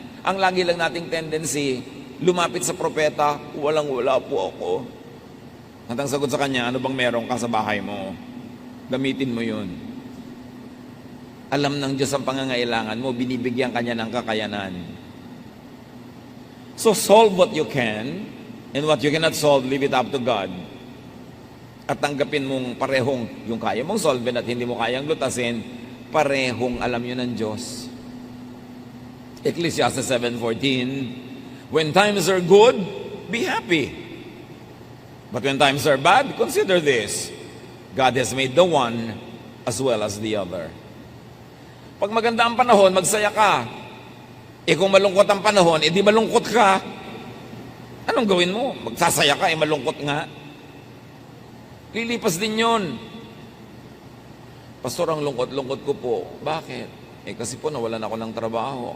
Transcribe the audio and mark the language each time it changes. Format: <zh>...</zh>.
<tl>Ang lagi lang nating tendency, lumapit sa propeta, walang-wala po ako. At ang sagot sa kanya, ano bang meron ka sa bahay mo? Gamitin mo yun. Alam ng Diyos ang pangangailangan mo, binibigyan kanya ng kakayanan.</tl> <en>So solve what you can, and what you cannot solve, leave it up to God.</en> <tl>At tanggapin mong parehong yung kaya mong solve at hindi mo kayang lutasin, parehong alam yun ng Diyos.</tl> <en>Ecclesiastes 7:14, when times are good, be happy. But when times are bad, consider this. God has made the one as well as the other.</en> <tl>Pag maganda ang panahon, magsaya ka. Kung malungkot ang panahon, di malungkot ka. Anong gawin mo? Magsasaya ka, malungkot nga. Lilipas din yun. Pastor, ang lungkot-lungkot ko po. Bakit? Kasi po nawalan ako ng trabaho.</tl>